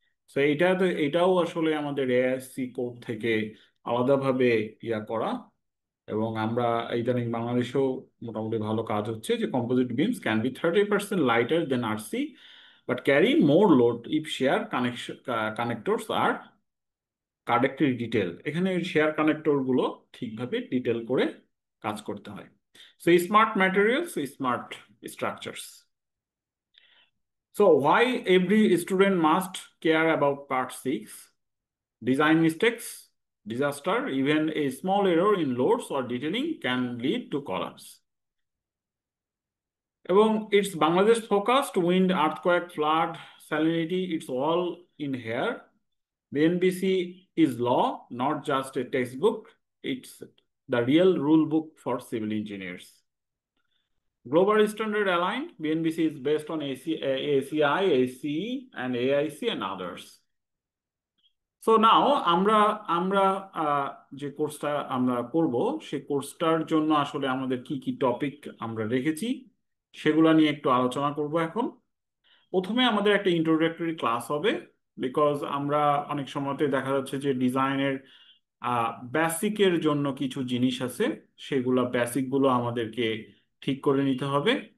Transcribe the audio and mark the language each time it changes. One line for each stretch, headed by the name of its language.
Bangla: So এটাও আসলে আমাদের এআইএসসি কোড থেকে আলাদাভাবে ইয়া করা, এবং আমরা ইদানিং বাংলাদেশেও মোটামুটি ভালো কাজ হচ্ছে, যে
English: Composite beams can be 30% lighter than RC but carry more load if shear connectors are correctly detail.
Bangla: এখানে শেয়ার কানেক্টর গুলো ঠিকভাবে ডিটেল করে কাজ করতে হয়।
English: So smart materials, smart structures. So why every student must care about part 6, design mistakes, disaster, even a small error in loads or detailing can lead to collapse. এবং it's Bangladesh focused, wind, earthquake, flood, salinity, it's all in here. BNBC is law, not just a textbook. It's the real rule book for civil engineers. Global standard aligned, BNBC is based on ACI, ACE, and AIC and others.
Bangla: So now আমরা আমরা আহ, যে কোর্সটা আমরা করব, সেই কোর্সটার জন্য আসলে আমাদের কি কি টপিক আমরা রেখেছি সেগুলা নিয়ে একটু আলোচনা করব এখন। প্রথমে আমাদের একটা ইন্ট্রোডাক্টরি ক্লাস হবে, বিকজ আমরা অনেক সময়তে দেখা যাচ্ছে যে ডিজাইনের বেসিকের জন্য কিছু জিনিস আছে, সেগুলা বেসিকগুলো আমাদেরকে ঠিক করে নিতে হবে।